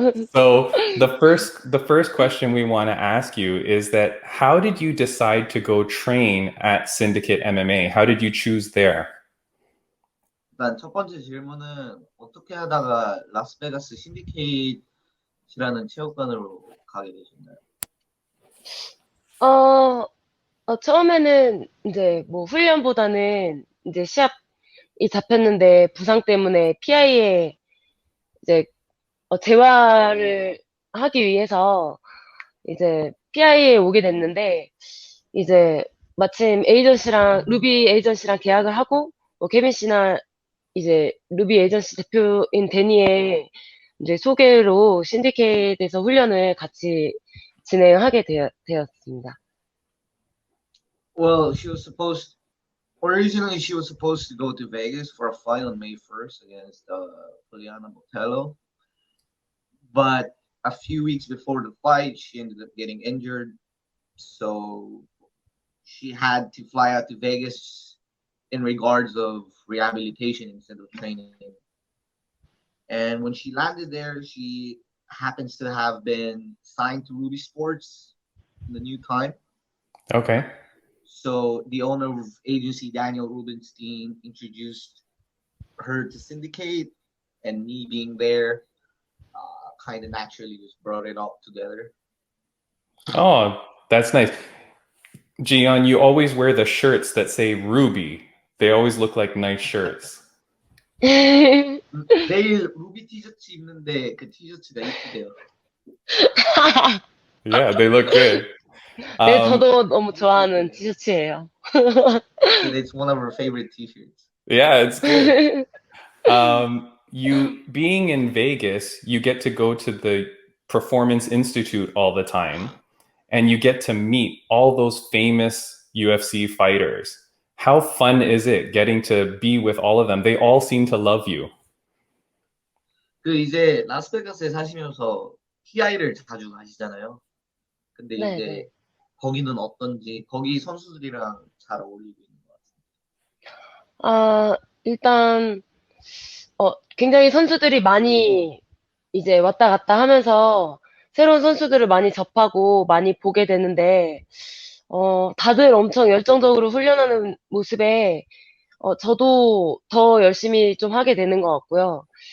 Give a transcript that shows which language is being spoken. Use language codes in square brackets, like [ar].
[en] So the first question we want to ask you is that how did you decide to go train at Syndicate MMA? How did you choose there? [ko] 일단 첫 번째 질문은 어떻게 하다가 라스베가스 신디케이트라는 체육관으로 가게 되셨나요? 처음에는 이제 뭐 훈련보다는 이제 시합이 잡혔는데 부상 때문에 PI에 이제 재활을 하기 위해서 이제 PI에 오게 됐는데 이제 마침 루비 에이전시랑 계약을 하고 뭐 케빈 씨나 이제 루비 에이전시 대표인 데니의 이제 소개로 신디케이트에서 훈련을 같이 진행하게 되었습니다. [en] Well, originally she was supposed to go to Vegas for a fight on May 1st against Juliana Botello. But a few weeks before the fight, she ended up getting injured. So she had to fly out to Vegas in regards of rehabilitation instead of training. And when she landed there, she happens to have been signed to Ruby Sports in the new time. Okay. So the owner of agency, Daniel Rubenstein, introduced her to Syndicate, and me being there kind of naturally just brought it all together. Oh, that's nice. Jion, you always wear the shirts that say Ruby. They always look like nice shirts. [ko] 내일 루비 티셔츠 입는데 그 티셔츠가 이쁘대요. [en] Yeah, they look good. [ko] 네, 저도 너무 좋아하는 티셔츠예요. [en] It's one of her favorite t-shirts. Yeah, it's good. You being in Vegas, you get to go to the Performance Institute all the time, and you get to meet all those famous UFC fighters. How fun is it getting to be with all of them? They all seem to love you. [ko] 그 이제 라스베가스에 사시면서 PI를 자주 가시잖아요. 근데 네, 이제 네. 거기는 어떤지, 거기 선수들이랑 잘 어울리고 있는 것 같습니다. 일단 굉장히 선수들이 많이 이제 왔다 갔다 하면서 새로운 선수들을 많이 접하고 많이 보게 되는데 다들 엄청 열정적으로 훈련하는 모습에 저도 더 열심히 좀 하게 되는 것 같고요.